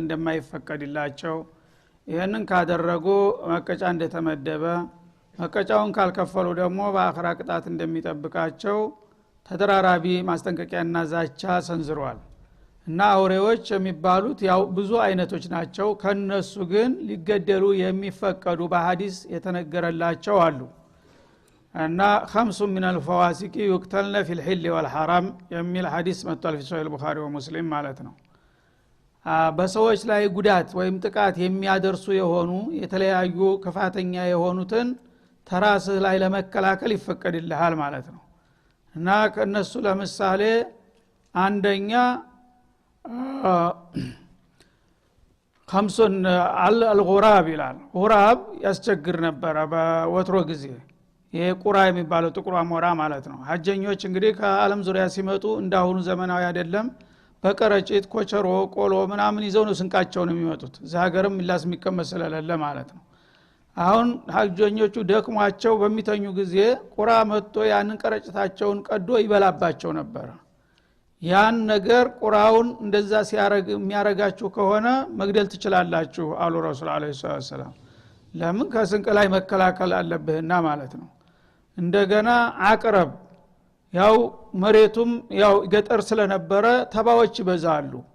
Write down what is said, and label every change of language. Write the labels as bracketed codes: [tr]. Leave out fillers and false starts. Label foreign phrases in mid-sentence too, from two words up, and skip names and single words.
[am] እንደማይፈቀድላቸው ይሄንን ካደረጉ መቀጫ እንደተመደበ መቀጫውን ካልከፈሉ ደግሞ በአኺራ ቅጣት እንደሚጠብቃቸው ተደራራቢ ማስጠንቀቂያና ዛቻ ሰንዝሯል። እና አውሬዎች የሚባሉት ያው ብዙ አይነቶች ናቸው። ከነሱ ግን ሊገደሉ የሚፈቀዱ በሐዲስ የተነገረላቸው አሉ። እና [ar] خمس من الفواسق يقتلن في الحل والحرم [am] የሚል ሐዲስ መጥቷል [ar] في صحيح البخاري ومسلم [am] ማለት ነው። በሰዎች ላይ ጉዳት ወይም ጥቃት የሚያደርሱ የሆኑ የተለያዩ ክፋተኛ የሆኑትን ተራስህ ላይ ለመከላከል ይፈቀድልሃል ማለት ነው። እና ከነሱ ለምሳሌ አንደኛ [ar] خمسون الغراب [am] ይላል። غراب ያስቸግር ነበር በወትሮ ጊዜ። ይሄ ቁራ የሚባለው ጥቁር አሞራ ማለት ነው። ሐጀኞች እንግዲህ ከዓለም ዙሪያ ሲመጡ እንዳሁኑ ዘመናዊ አይደለም። በቀረጭት ኮቸሮ ቆሎ ምናምን ይዘው ነው ስንቃቸውን የሚመጡት። እዛ ሀገርም ምላስ የሚቀመስ ስለሌለ ማለት ነው። አሁን ሐጀኞቹ ደክሟቸው በሚተኙ ጊዜ ቁራ መጥቶ ያንን ቀረጭታቸውን ቀዶ ይበላባቸው ነበር። ያን ነገር ቁራውን እንደዛ ሲያረግ የሚያረጋችሁ ከሆነ መግደል ትችላላችሁ አሉ ረሱል አለይሂ ሰላም። ለምን ከስንቅ ላይ መከላከል አለብህና ማለት ነው። እንደገና አቅረብ ያው መሬቱም ያው ገጠር ስለነበረ ተባዎች ይበዛሉ።